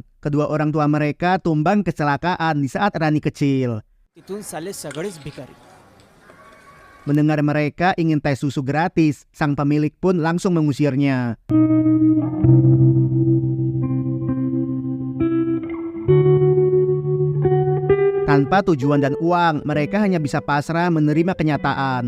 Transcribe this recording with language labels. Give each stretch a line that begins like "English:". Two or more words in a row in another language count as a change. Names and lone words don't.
Indonesian: Kedua orang tua mereka tumbang kecelakaan di saat Rani kecil.
Marathi: इथून साले सगळेच भिकारी.
Indonesian: Mendengar mereka ingin tes susu gratis, sang pemilik pun langsung mengusirnya. Tanpa tujuan dan uang, mereka hanya bisa pasrah menerima kenyataan.